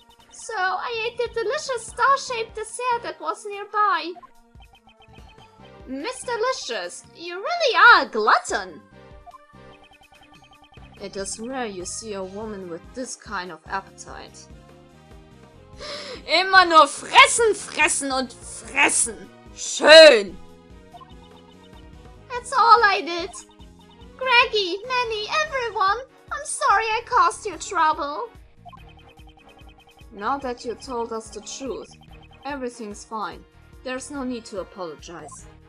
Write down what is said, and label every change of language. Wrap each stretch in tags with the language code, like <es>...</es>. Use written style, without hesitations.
<en>So I ate the delicious star-shaped dessert that was nearby. Miss Delicious, you really are a glutton! It is rare you see a woman with this kind of appetite.</en> <de>Immer nur fressen, fressen und fressen! Schön!</de> <en>That's all I did. Greggy, Manny, everyone, I'm sorry I caused you trouble. Now that you told us the truth, everything's fine. There's no need to apologize.</en>